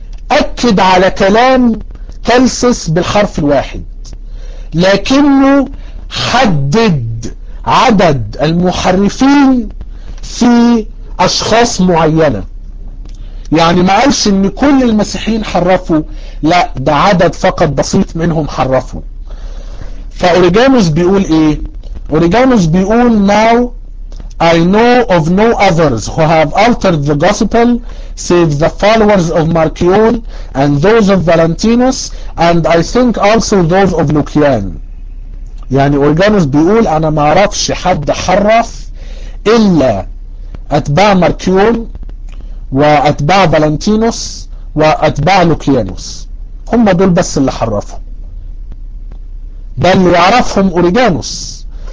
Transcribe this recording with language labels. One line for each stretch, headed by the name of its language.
Arabic: أكد على كلام كالسس بالحرف الواحد، لكنه حدد عدد المحرفين في أشخاص معينة. يعني ما قالش إن كل المسيحيين حرفوا، لا، ده عدد فقط بسيط منهم حرفوا. فأوريجانوس بيقول إيه؟ أوريجانوس بيقول:
English: Now I know of no others who have altered the gospel save the followers of Marcion and those of Valentinus and I think also those of Lucian.
Arabic: يعني أوريجانوس بيقول أنا ما أعرفش حد حرف إلا أتباع ماركيون وأتباع فالنتينوس وأتباع لوكيانوس، هم دول بس اللي حرفوا، بل يعرفهم أوريجانوس.